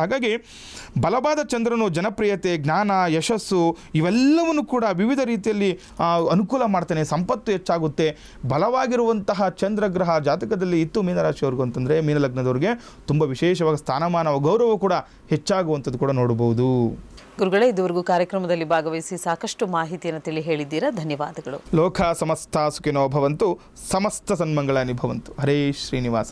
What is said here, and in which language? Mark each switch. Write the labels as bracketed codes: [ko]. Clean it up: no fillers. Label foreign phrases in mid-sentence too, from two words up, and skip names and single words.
[kn] ಹಾಗಾಗಿ ಬಲವಾದ ಚಂದ್ರನು ಜನಪ್ರಿಯತೆ, ಜ್ಞಾನ, ಯಶಸ್ಸು ಇವೆಲ್ಲವನ್ನು ಕೂಡ ವಿವಿಧ ರೀತಿಯಲ್ಲಿ ಅನುಕೂಲ ಮಾಡ್ತಾನೆ. ಸಂಪತ್ತು ಹೆಚ್ಚಾಗುತ್ತೆ. ಬಲವಾಗಿರುವಂತಹ ಚಂದ್ರಗ್ರಹ ಜಾತಕದಲ್ಲಿ ಇತ್ತು ಮೀನರಾಶಿಯವ್ರಿಗೂ ಅಂತಂದರೆ ಮೀನಲಗ್ನದವ್ರಿಗೆ ತುಂಬ ವಿಶೇಷವಾಗಿ ಸ್ಥಾನಮಾನ ಗೌರವ ಕೂಡ ಹೆಚ್ಚಾಗುವಂಥದ್ದು ಕೂಡ ನೋಡಬಹುದು. ಗುರುಗಳೇ, ಇದುವರೆಗೂ ಕಾರ್ಯಕ್ರಮದಲ್ಲಿ ಭಾಗವಹಿಸಿ ಸಾಕಷ್ಟು ಮಾಹಿತಿಯನ್ನು ತಿಳಿ ಹೇಳಿದ್ದೀರಾ, ಧನ್ಯವಾದಗಳು. [sa] ಲೋಕ ಸಮಸ್ತ ಸುಖಿನೋ ಭವಂತು, ಸಮಸ್ತ ಸನ್ಮಂಗಳಾನಿ ಭವಂತು. ಹರೇ ಶ್ರೀನಿವಾಸ.